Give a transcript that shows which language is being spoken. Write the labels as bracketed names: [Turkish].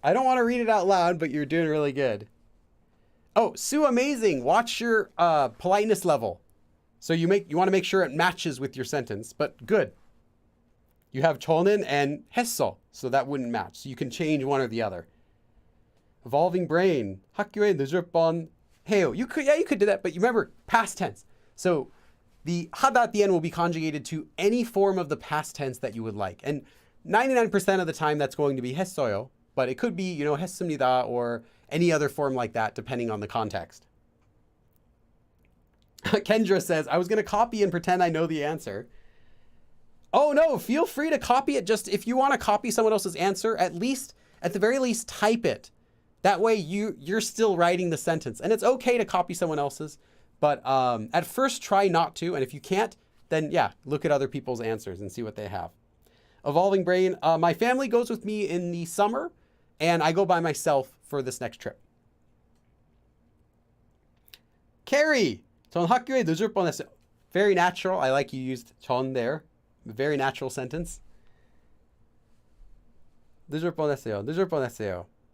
[English] I don't want to read it out loud, but you're doing really good. Oh, Sue Amazing, watch your politeness level. So you want to make sure it matches with your sentence, but good. You have 저는 and 했어, so that wouldn't match. So you can change one or the other. [Korean] Evolving Brain, 학교에 늦을 뻔 해요. [English] You could do that, but you remember past tense. So the 하다 at the end will be conjugated to any form of the past tense that you would like. And 99% of the time that's going to be 했어요, but it could be, 했습니다 or any other form like that, depending on the context. Kendra says, I was going to copy and pretend I know the answer. Oh no, feel free to copy it. Just if you want to copy someone else's answer, at the very least, type it. That way you're still writing the sentence. And it's okay to copy someone else's, but at first try not to. And if you can't, then yeah, look at other people's answers and see what they have. Evolving Brain, my family goes with me in the summer, and I go by myself for this next trip. [Korean] Carrie, 전 학교에 늦을 뻔했어요. [English] Very natural. I like you used 전 there. Very natural sentence. [Korean] 늦을 뻔했어요. 늦을 뻔했어요.